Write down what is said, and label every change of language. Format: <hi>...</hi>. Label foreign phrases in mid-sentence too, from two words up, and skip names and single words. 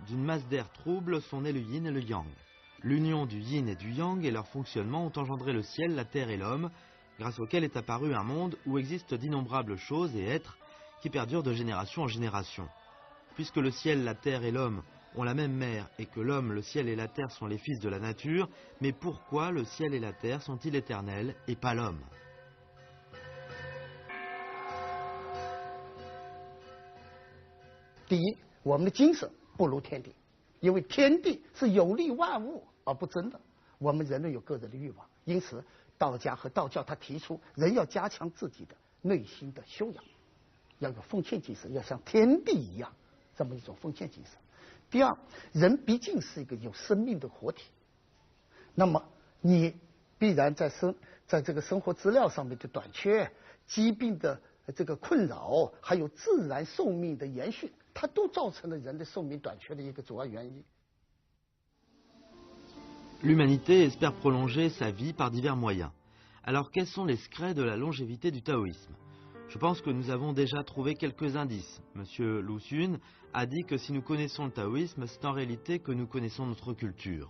<fr>D'une masse d'air trouble sont nés le yin et le yang. L'union du yin et du yang et leur fonctionnement ont engendré le ciel, la terre et l'homme, grâce auquel est apparu un monde où existent d'innombrables choses et êtres qui perdurent de génération en génération. Puisque le ciel, la terre et l'homme ont la même mère et que l'homme, le ciel et la terre sont les fils de la nature, mais pourquoi le ciel et la terre sont-ils éternels et pas l'homme ?</fr> <zh>第一，我们的精神不如天地，因为天地是有利万物而不争的。我们人类有个人的欲望，因此道家和道教他提出人要加强自己的内心的修养。要有奉献精神，要像天地一样这么一种奉献精神。第二，人毕竟是一个有生命的活体，那么你必然在这个生活资料上面的短缺、疾病的这个困扰，还有自然寿命的延续，它都造成了人的寿命短缺的一个主要原因。</zh> <fr>L'humanité espère prolonger sa vie par divers moyens. Alors quels sont les secrets de la longévité du taoïsme? Je pense que nous avons déjà trouvé quelques indices. Monsieur Lu Xun a dit que si nous connaissons le taoïsme, c'est en réalité que nous connaissons notre culture.</fr>